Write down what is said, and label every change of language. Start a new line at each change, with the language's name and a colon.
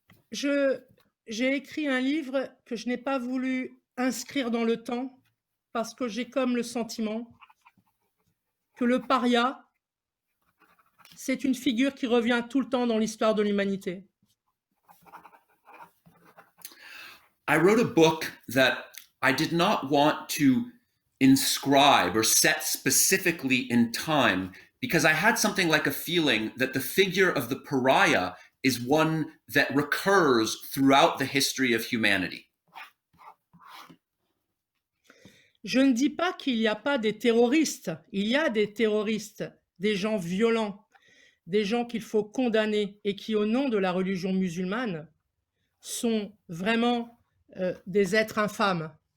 French: J'ai écrit un livre que je n'ai pas voulu inscrire dans le temps parce que j'ai comme le sentiment que le paria, c'est une figure qui revient tout le temps dans l'histoire de l'humanité.
English: I wrote a book that I did not want to inscribe or set specifically in time because I had something like a feeling that the figure of the pariah is one that recurs throughout the history of humanity.
French: Je ne dis pas qu'il n'y a pas des terroristes. Il y a des terroristes, des gens violents. des gens qu'il faut condamner et qui, au nom de la religion musulmane, sont vraiment des êtres infâmes.